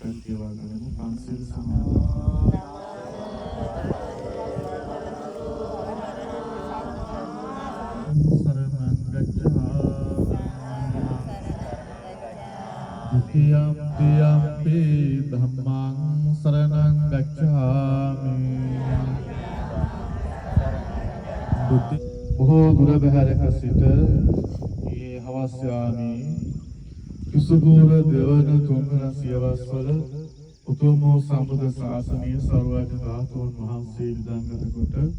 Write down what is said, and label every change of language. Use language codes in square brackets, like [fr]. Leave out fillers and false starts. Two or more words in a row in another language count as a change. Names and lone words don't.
[si] කියවා ගනිමු. පන්සිල් සමාදන්. [pi] සරණං ගච්ඡාමි. द्वितीयम्पि धम्मं शरणं गच्छामि. [si] බොහෝ දුර බැහැරක සිට මේ හවස් යාමේ කුසුබෝර දෙවන තුන්වන සියවස්වල උතුම් වූ සම්බුද්ධ ශාසනයේ සර්වඥ ධාතුන් වහන්සේ විදංගත කොට